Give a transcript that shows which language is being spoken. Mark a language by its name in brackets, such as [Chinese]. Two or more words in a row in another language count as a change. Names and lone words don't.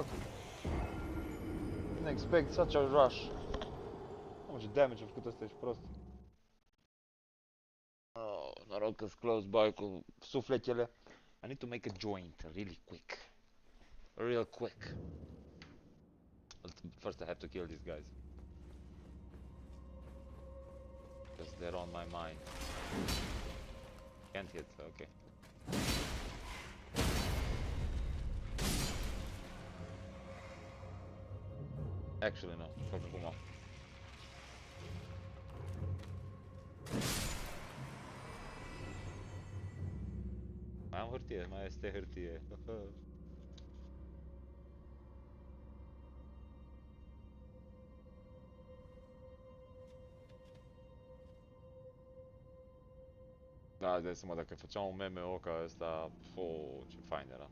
[English] Didn't expect such a rush. How much damage [Romanian] a făcut ăsta, ești prost. Oh, noroc că-s [English] close by [Romanian] cu sufletele. [English] I need to make a joint really quick. Real quick. But first I have to kill these guys. Because they're on my mind. Can't hit, okay. Actually no, [Romanian] fac acum. Mai am hârtie, mai este hârtie. Da, îți dai seama, dacă făceam un MMO ca ăsta, ce fain era.